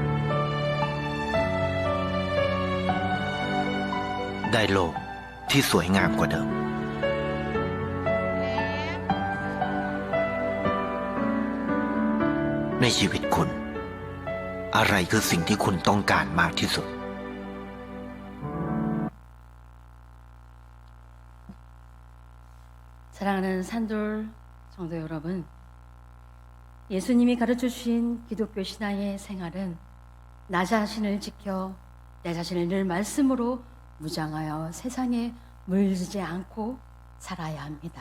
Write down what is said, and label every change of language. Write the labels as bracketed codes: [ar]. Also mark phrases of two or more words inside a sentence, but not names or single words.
[th] ได้โลกที่สวยงามกว่าเดิม ในชีวิตคุณ อะไรคือสิ่งที่คุณต้องการมากที่สุด [ko] 사랑하는 산돌 성도 여러분, 예수님이 가르쳐 주신 기독교 신앙의 생활은 나 자신을 지켜 내 자신을 늘 말씀으로 무장하여 세상에 물들지 않고 살아야 합니다.